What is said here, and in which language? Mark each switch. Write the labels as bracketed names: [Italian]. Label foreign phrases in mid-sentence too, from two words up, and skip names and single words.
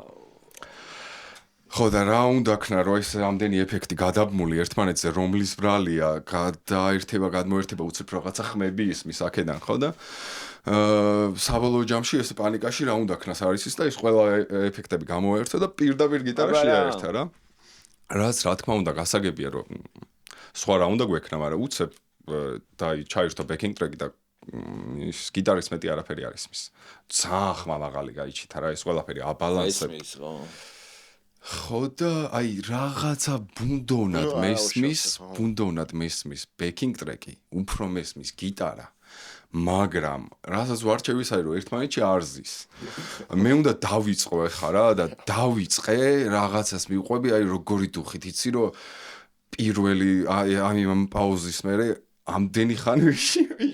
[Georgian] ხო და რა უნდა ქნა, რომ ეს ამდენი ეფექტი გადაბმული ერთმანეთზე, რომლის ბრალია, გადმოერთება უცებ რაღაცა ხმები ისმის აქედან, ხო და საბოლოო ჯამში ეს პანიკაში რა უნდა ქნას არის ის და ის ყველა ეფექტები გამოერთო და პირდაპირ გიტარაში აერთა რა. რაც რა თქმა უნდა გასაგებია, რომ სხვა რა უნდა გვექნა, მაგრამ უცებ და ჩაირთო [English] backing track [Georgian] და ის გიტარის მეტი არაფერი არ ისმის. ძალიან ხმა მაღალი გაიჩითა რა, ეს ყველაფერი აბალანსები. ისმის, ხო. ხო და აი რაღაცა ბუნდოვნად მესმის [English] backing track- [Georgian] ი, უფრო მესმის გიტარა. მაგრამ რასაც ვარჩევის აი რომ ერთმანეთში არ ზის. მე უნდა დავიწყო ახლა რა და დავიწყე რაღაცას მივყვები აი როგორი დუხით იცი რომ პირველი აი ამ პაუზის მერე ამდენი ხანი ვიშრამეთ